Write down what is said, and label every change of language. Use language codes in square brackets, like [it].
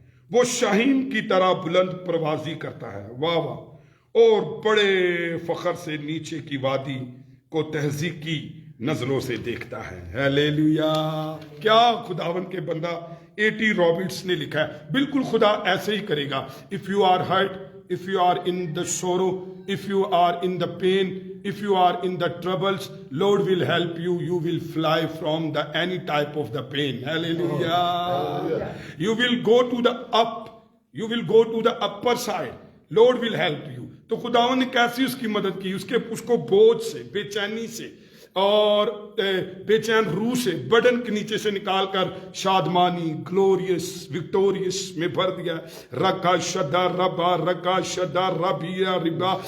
[ur] وہ شاہین کی طرح بلند پروازی کرتا ہے. واہ واہ. اور بڑے فخر سے نیچے کی وادی کو تہذیب کی نظروں سے دیکھتا ہے. ہیلیلویا. کیا خداون کے بندہ A.T. رابرٹس نے لکھا ہے. بالکل خدا ایسے ہی کرے گا. [en] If you are hurt, if you are in the sorrow, if you are in the pain, if you are in the troubles, Lord will help you. You will fly from the any type of the pain. Hallelujah. You will go to the up You will go to the upper side. Lord will help you. [ur] تو خداوند نے کیسی اس کی مدد کی؟ اس کو بوجھ سے، بے چینی سے اور بے چین روح سے، برڈن کے نیچے سے نکال کر شادمانی، گلوریس، وکٹوریس میں بھر دیا. رکا شدا ربا، رکا شدا ربیا ربا.